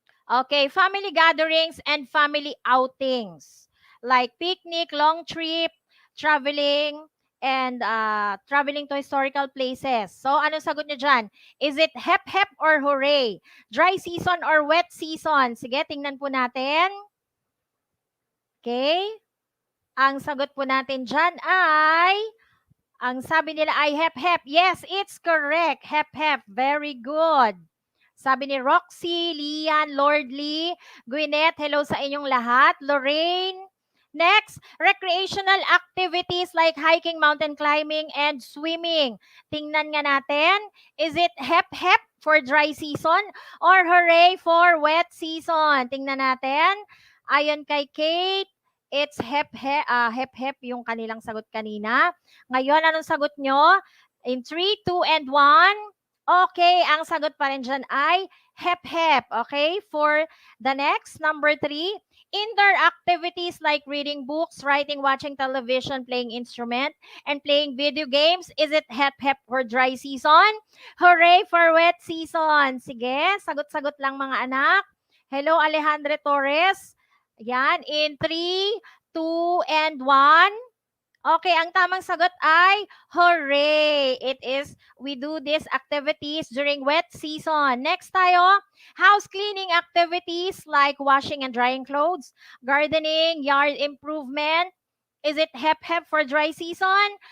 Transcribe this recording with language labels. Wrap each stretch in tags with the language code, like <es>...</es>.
<en>Okay, family gatherings and family outings. Like picnic, long trip, traveling, and traveling to historical places.</en> <tl>So, anong sagot nyo dyan?</tl> <en>Is it hep hep or hooray? Dry season or wet season?</en> <tl>Sige, tingnan po natin. Okay. Ang sagot po natin dyan ay, ang sabi nila ay hep hep.</tl> <en>Yes, it's correct. Hep hep. Very good.</en> <tl>Sabi ni Roxy, Lian, Lordly, Gwyneth, hello sa inyong lahat. Lorraine.</tl> <en>Next, recreational activities like hiking, mountain climbing, and swimming.</en> <tl>Tingnan nga natin,</tl> <en>is it hep hep for dry season or hooray for wet season?</en> <tl>Tingnan natin. Ayon kay Kate, it's hep hep, hep hep yung kanilang sagot kanina. Ngayon, anong sagot nyo?</tl> <en>In 3, 2, and 1.</en> <tl>Okay, ang sagot pa rin dyan ay hep hep.</tl> <en>Okay, for the next, number 3, indoor activities like reading books, writing, watching television, playing instrument, and playing video games. Is it hep hep for dry season? Hooray for wet season.</en> <tl>Sige, sagot-sagot lang mga anak.</tl> <en>Hello, Alejandro Torres. Yan, in 3, 2, and 1.</en> <tl>Okay, ang tamang sagot ay hooray!</tl> <en>It is, we do these activities during wet season. Next tayo, house cleaning activities like washing and drying clothes, gardening, yard improvement. Is it hep hep for dry season?</en>